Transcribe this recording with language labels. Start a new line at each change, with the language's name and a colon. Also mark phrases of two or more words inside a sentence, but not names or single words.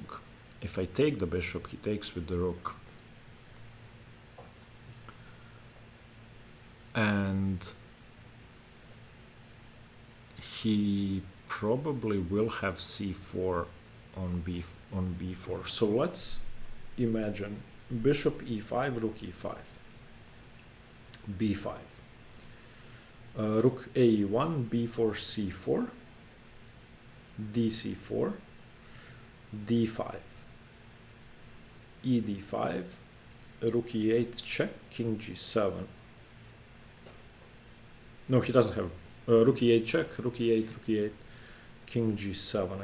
English: If I take the bishop, he takes with the rook. And he probably will have c4 on b4. So let's imagine bishop e5, rook e5, b5, rook ae1, b4, c4, dc4, d5, ed5, rook e8 check, king g7. No, he doesn't have rook e8 check, rook e8, rook e8, king g7.